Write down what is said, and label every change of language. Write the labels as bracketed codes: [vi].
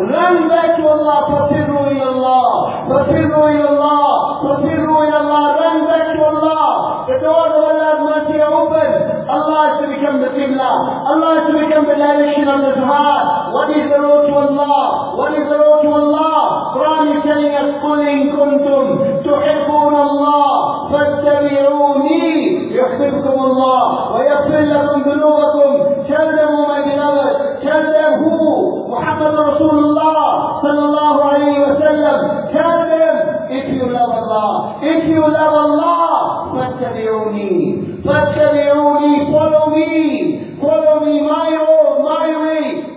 [en] Run back to Allah. [ar] Fatiru ila Allah. Fatiru ila Allah. Fatiru ila Allah. [en] Run back to Allah. The door of Allah's mercy is open. Allah has to become the Qibla. Allah has to become the direction of the heart. What is the road to Allah? What is the road to Allah? Quran is telling us, [ar] قُلْ إِن كُنْتُمْ تُحِبُّونَ اللَّهِ فَاتَّبِعُونِي يُحْبِبْكُمُ اللَّهِ وَيَغْفِرْ لَكُمْ ذُنُوبَكُمْ. [en] Tell them, oh my beloved, tell them who? Muhammad Rasulullah sallallahu alayhi wa sallam. Tell them, if you love Allah, if you love Allah, [ar] فَاتَّبِعُونِي فَاتَّبِعُونِي. [en] Follow me, follow me, my road, my way.